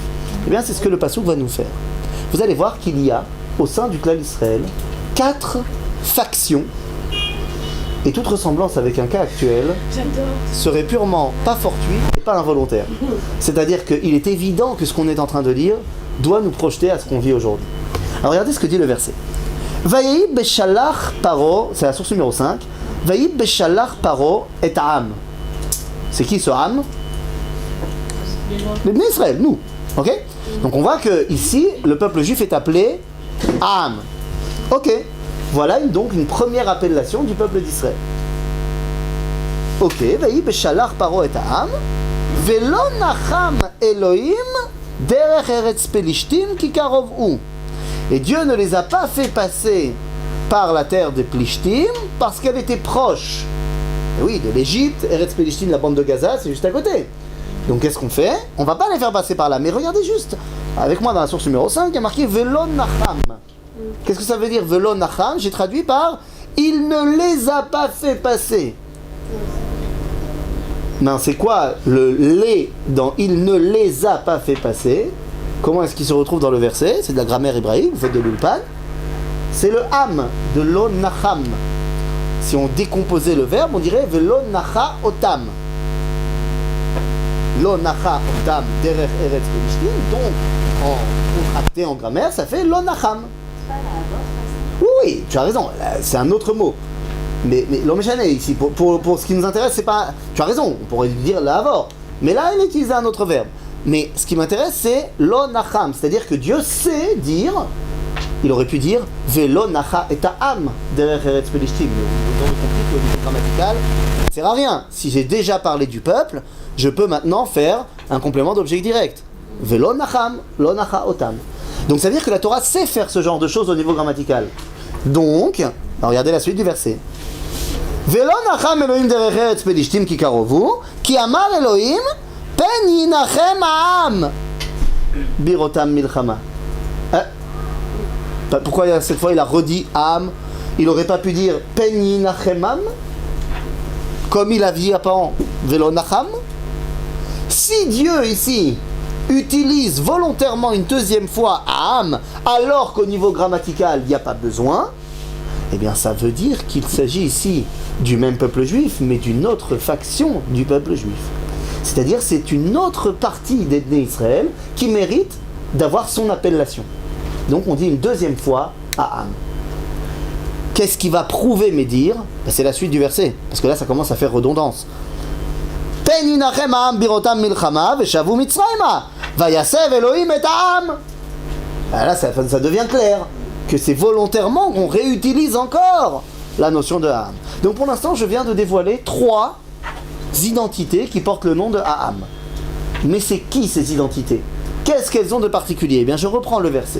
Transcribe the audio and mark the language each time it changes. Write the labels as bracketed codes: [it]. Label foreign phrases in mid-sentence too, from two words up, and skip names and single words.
[fr] Eh bien, c'est ce que le Passouk va nous faire. Vous allez voir qu'il y a, au sein du clan Israël, 4 factions. Et toute ressemblance avec un cas actuel serait purement pas fortuit et pas involontaire. C'est-à-dire qu'il est évident que ce qu'on est en train de lire doit nous projeter à ce qu'on vit aujourd'hui. Alors regardez ce que dit le verset. [he] ויהי בשלח פרעה, [fr] c'est la source numéro 5. [he] ויהי בשלח פרעה את עם. [fr] C'est qui ce [he] Am? [fr] Les Bnei Israël, nous. Ok? Donc on voit que ici le peuple juif est appelé Am. Ok. Voilà donc une première appellation du peuple d'Israël. [he] Ok, ויהי בשלח פרעה את עם ולא נחם אלהים דרך ארץ פלשתים כי קרוב הוא. [fr] Et Dieu ne les a pas fait passer par la terre des Plishtim parce qu'elle était proche. Et oui, de l'Égypte, Eretz Pelishtim, la bande de Gaza, c'est juste à côté. Donc qu'est-ce qu'on fait? On va pas les faire passer par là, mais regardez juste. Avec moi dans la source numéro 5, il y a marqué [he] ולא נחם. [fr] Qu'est-ce que ça veut dire [he] ולא נחם? [fr] J'ai traduit par il ne les a pas fait passer. Non, c'est quoi le les dans il ne les a pas fait passer? Comment est-ce qu'il se retrouve dans le verset? C'est de la grammaire hébraïque, vous faites de l'ulpan. C'est le ham de [he] לא נחם. [fr] Si on décomposait le verbe, on dirait [he] ולא נחה אותם. לא נחה אותם דרך ארץ פלשתים. [fr] Donc, en contracté en grammaire, ça fait [he] לא נחם. [fr] Oui, tu as raison, c'est un autre mot. Mais l'homme échané ici, pour ce qui nous intéresse, c'est pas. Tu as raison, on pourrait dire [he] לעבור. [fr] Mais là, il utilise un autre verbe. Mais ce qui m'intéresse, c'est [he] לא נחם, [fr] c'est-à-dire que Dieu sait dire. Il aurait pu dire [he] ולא נחה את עם דרך ארץ פלשתים. [fr] Vous aurez compris que le niveau grammatical ne sert à rien. Si j'ai déjà parlé du peuple, je peux maintenant faire un complément d'objet direct. [he] ולא נחם, לא נחה אותם. [fr] Donc ça veut dire que la Torah sait faire ce genre de choses au niveau grammatical. Donc, regardez la suite du verset. [he] ולא נחם אלהים דרך ארץ פלשתים כי קרוב, כי אמר אלהים פן ינחם העם בראותם מלחמה. [fr] Pourquoi cette fois il a redit Am? Il n'aurait pas pu dire [he] פן ינחם העם [fr] comme il a dit avant [he] ולא נחם? [fr] Si Dieu ici utilise volontairement une deuxième fois Am alors qu'au niveau grammatical il n'y a pas besoin, eh bien ça veut dire qu'il s'agit ici du même peuple juif mais d'une autre faction du peuple juif. C'est-à-dire c'est une autre partie des Bnei Israël qui mérite d'avoir son appellation. Donc on dit une deuxième fois Ha'am. Qu'est-ce qui va prouver mes dires? C'est la suite du verset, parce que là ça commence à faire redondance. [he] פן ינחם העם בראותם מלחמה ושבו מצרימה ויסב אלהים את העם. [fr] Là ça devient clair que c'est volontairement qu'on réutilise encore la notion de Ha'am. Donc pour l'instant je viens de dévoiler 3 identités qui portent le nom de Ha'am. Mais c'est qui ces identités? Qu'est-ce qu'elles ont de particulier? Eh bien je reprends le verset.